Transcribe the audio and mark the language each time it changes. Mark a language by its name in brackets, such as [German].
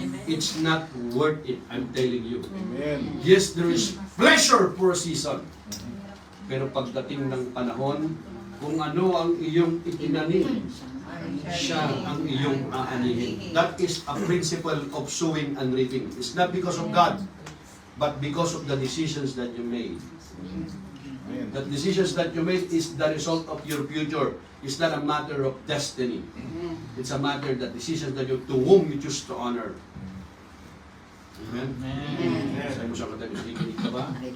[English] It's not worth it, I'm telling you. Yes, there is pleasure for a season. [Filipino] Pero pagdating ng panahon, kung ano ang iyong itinanim, siya ang iyong aanihin. [English] That is a principle of sowing and reaping. It's not because of God, but because of the decisions that you made. The decisions that you made is the result of your future. It's not a matter of destiny. It's a matter that decisions that you, to whom you choose to honor. Amen? [Filipino] Sabi mo siya katabi, nakikinig ka ba?